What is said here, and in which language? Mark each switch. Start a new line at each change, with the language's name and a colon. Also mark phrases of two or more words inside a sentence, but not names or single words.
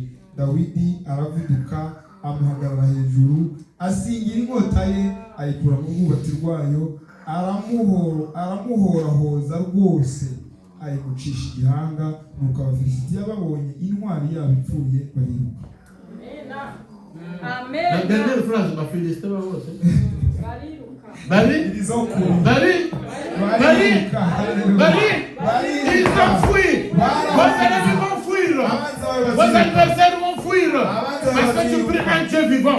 Kinyarwanda: Dawidi aravuduka, amuhagarara hejuru, asingira inkota ye, ayikura mu rwubati rwayo, aramuhorahoza rwose, ayimucisha igihanga. Nuko abafilisitiya babonye intwari yabo ipfuye, bariruka.
French: La dernière phrase, ma Philistin va voir. Ils ont fui. Vos ennemis vont fuir. Vos adversaires vont fuir. Parce que tu pries un Dieu vivant.